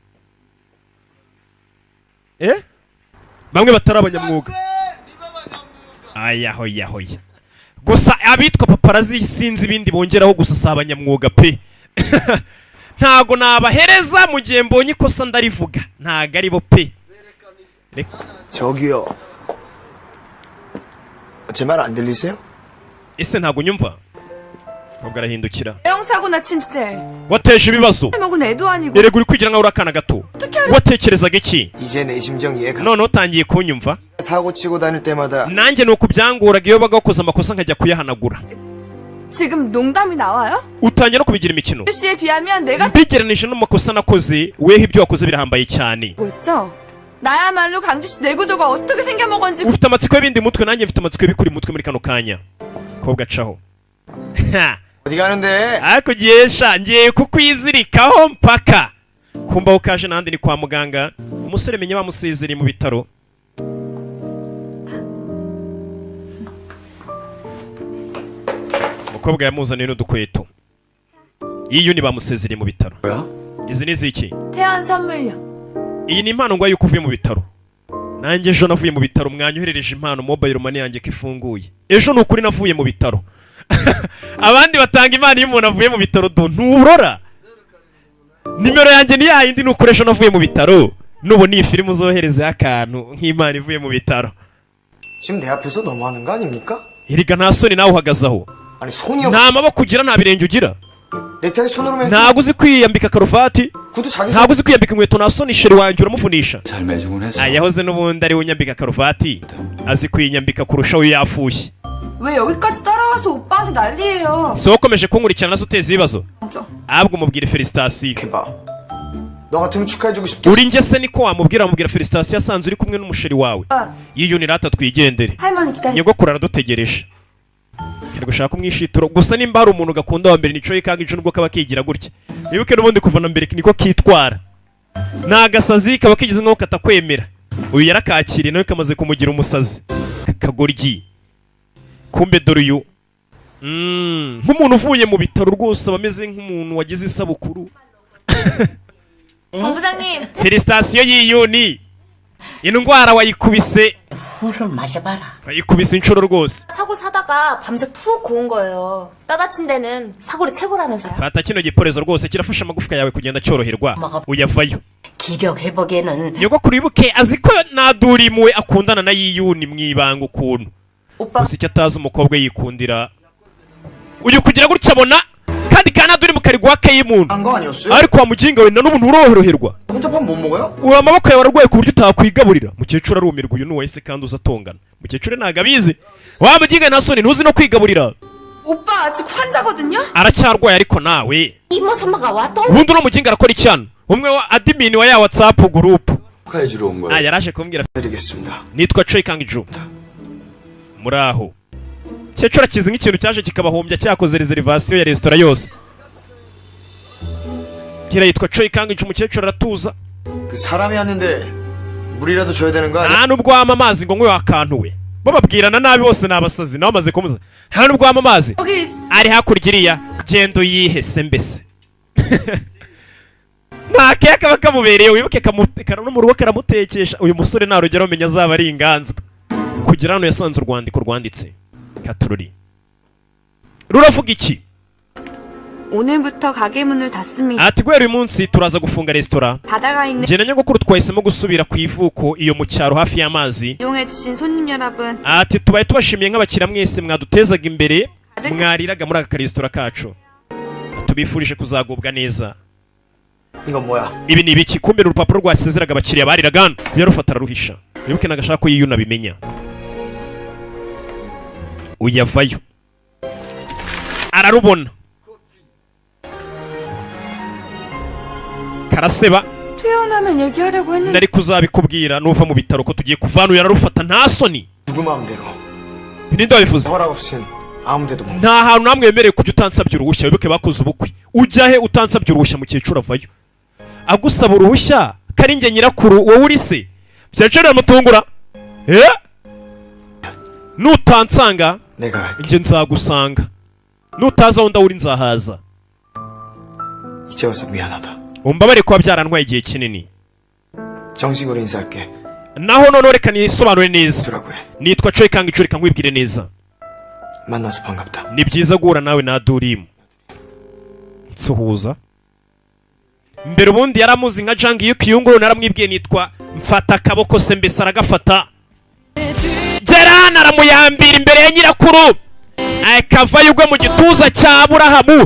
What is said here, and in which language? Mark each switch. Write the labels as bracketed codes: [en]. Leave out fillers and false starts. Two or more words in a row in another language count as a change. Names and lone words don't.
[rw] bamwe batari abanyamwuga ayahoya gusa abitwa paparazi sinzi ibindi bongeraho gusa si abanyamwuga pe ntago nabahereza mu gihe mbonye ikosa ndarivuga ntago ari bo pe [ko] 저기요. 제 말 안 들리세요? [rw] ese ntago nyumva ntabwo arahindukira [ko] 대형사고나 친 주제. [rw] wateje ibibazo [ko] 먹은 애도 아니고. [rw] erega uri kwigira nkaho uri akana gato watekerezaga iki [ko] 이제 내 심정 이해가. [rw] none utangiye kunyumva [ko] 사고 치고 다닐 때마다 [rw] nanjye nuko byanguraga iyo baga wakoze amakosa nkajya kuyahanagura [ko] 지금 농담이 나와요? [rw] utangiye no kubigira imikino [ko] 씨에 비하면 내가 [rw] mbigereranije n'amakosa nakoze weho ibyo wakoze birahambaye cyane [ko] 뭐 있죠? 나야말로 강주씨 뇌구조가 어떻게 생겨먹었는지 [rw] ufite amatsiko y'ibindi mutwe nanjye mfite amatsiko y'ibikuri mutwe muri kano kanya ko gacaho [ko] 어디 가는데? [rw] ariko giyesha ngiye kukwizirikaho mpaka kumbaho kaje nandi ni kwa muganga umusore menye bamusezereye mu bitaro umukobwa yamuzaniye n'udukweto iyi ni bamusezereye mu bitaro [ko] 뭐야? [rw] izi ni ziki [ko] 태안 선물요. [rw] iyi ni impano ngo yuko uvuye mu bitaro nanjye ejo navuye mu bitaro mwanyoherereje impano [en] mobile money [rw] yanjye ko ifunguye ejo ni ukuri navuye mu bitaro abandi batanga impano iyo umuntu avuye mu bitaro nturora nimero yanjye ni yayindi nuko ejo navuye mu bitaro nubu ni filime uzoherezeho akantu nk'impano ivuye mu bitaro [ko] 지금 내 앞에서 너무하는 거 아닙니까? [rw] iriga nta soni nawe uhagazaho [ko] 아니 손이 없. [rw] nta maboko ugira nta birenge ugira [ko] 넥타이 손으로 맨. [rw] ntabwo uzi kwiyambika karuvati [ko] 구두 자기 손. [rw] ntabwo uzi kwiyambika inkweto nta soni sheri wanjye uramuvunisha [ko] 잘 매주곤 했어. [rw] yahoze n'ubundi ari we unyambika karuvati azi kwinyambika kurushaho iyo yafushye [ko] 왜 여기까지 따라와서 오빠한테 난리예요. [rw] si wowe ukomeje kunkurikirana se uteza ibibazo [ko] 진짜. [rw] ahubwo umubwire felicitasiyo [ko] 해봐. 너 같으면 축하해주고 싶겠어. [rw] uri njye se niko wamubwira felicitasiyo asanze uri kumwe n'umusheri wawe yiyuni rata twigendere [ko] 할머니 기다려. [rw] nyogokuru aradutegereje ari gushaka kumwishituro gusa nimba hari umuntu gakunda wa mbere nico yikanga ico nubwo kaba kigira gutya nibuke n'ubundi kuva na mbere niko kitwara nta gasazi kaba kigize nko katakwemera uyu yarakakiriye nawe kamaze kumugira umusazi kakagoryi kumbe dore uyu nk'umuntu uvuye mu bitaro rwose aba ameze nk'umuntu wagize isabukuru [ko] 본부장님 [rw] felicitasiyo y'iyuni indwara wayikubise [ko] 물을 마셔봐라. [rw] wayikubise inshuro rwose [ko] 사골 사다가 밤새 푹 고운 거예요. 뼈 다친 데는 사골이 최고라면서요. [rw] fata kino giporezo rwose kirafasha amagufwa yawe kugenda cyoroherwa uyavayo [ko] 기력 회복에는 [rw] nyogokuru wibuke azi ko Nadurimu we akundana na yiyuni mwibanga ukuntu [ko] 오빠 [rw] gusa icyo atazi umukobwa yikundira uyu kugira gutya abona kandi ka Nadurimu kari guhaka y'umuntu [ko] 한거 아니었어요? [rw] ariko wa muginga we na n'ubu nturoroherwa [ko] 혼자 밥 못 먹어요? [rw] uwo amaboko yawe ararwaye ku buryo utakwigaburira mukecuru arumirwa uyu nuwahise kandi uza atongana mukecuru ntago abizi wa muginga nta soni ntuzi no kwigaburira [ko] 오빠 아직 환자거든요? [rw] aracyarwaye ariko nawe [ko] 이모선마가 왔다. [rw] ubundi uno muginga arakora icyano umwe wa admin wa ya WhatsApp group [ko] 축하해주러 온 거야. [rw] yaraje kumbwira [ko] 드리겠습니다. [rw] nitwa Choi Kang-ju muraho cyecura kizi nk'ikintu cyaje kikabahombya cyakoze reservation ya restaurant yose kira yitwa Choi Kang-ju umukecuru aratuza [ko] 그 사람이 왔는데 물이라도 줘야 되는 거 아니야? [rw] nta nubwo wama amazi ngo nkwe wakantu we bababwirana nabi bose ni abasazi nawe amaze kumuza nta nubwo wama amazi [ko] 여기 [rw] ari hakurya iriya genda uyihese mbese nta keke kaba kamubereye wibuke kamutekana no mu rugo karamutekesha uyu musore nta rugero umenya azaba ari inganzwa kugira hano yasanze urwandiko rwanditse katururi ruravuga iki [ko] 오늘부터 가게 문을 닫습니다. [rw] ati guhera uyu munsi turaza gufunga resitora. [ko] 바다가 있는 [rw] njye na nyogokuru twahisemo gusubira ku ivuko iyo mu cyaro hafi y'amazi. [ko] 이용해주신 손님 여러분. [rw] ati tubaye tubashimiye nk'abakiriya mwese mwadutezaga imbere mwariraga muri aka karesitora kacu. tubifurije kuzagubwa neza. [ko] 이건 뭐야? [rw] ibi ni ibiki? kumbe urupapuro rwasezeraga abakiriya bariraga hano. yarufata araruhisha. wibuke nagashaka ko yiyuna bimenya. uyavayo ararubona. karaseba. [ko] 퇴원하면 얘기하려고 했는데. [rw] nari kuzabikubwira nuva mu bitaro ko tugiye kuvana. yararufata nta soni. [ko] 누구 마음대로. [rw] ninde wabivuze? [ko] 허락 없인 아무데도 못. [rw] nta hantu namwe wemerewe kujya utansabye uruhushya. wibuke bakoze ubukwe. ujya he utansabye uruhushya? mukecuru avayo. agusaba uruhushya kari njye nyirakuru wowe uri se? byacyo biramutungura. nutansanga njye nzagusanga. nutaza aho ndawuri nzahaza. [ko] 이제 와서 미안하다. [rw] umbabare kuba byarantwaye igihe kinini. [ko] 정식으로 인사할게. [rw] naho noneho reka nisobanure neza. [ko] 주라고 해. [rw] nitwa Choi Kang Icho. reka nkwibwire neza. [ko] 만나서 반갑다. [rw] ni byiza guhura nawe na Durimu. nsuhuza. mbere ubundi yaramuzi nka Jang Yukiyunguru. naramwibwiye nitwa mfata akaboko se mbese aragafata. Gerana aramuyambira imbere ya nyirakuru. akavayo ugwe mu gituza cya Aburahamu.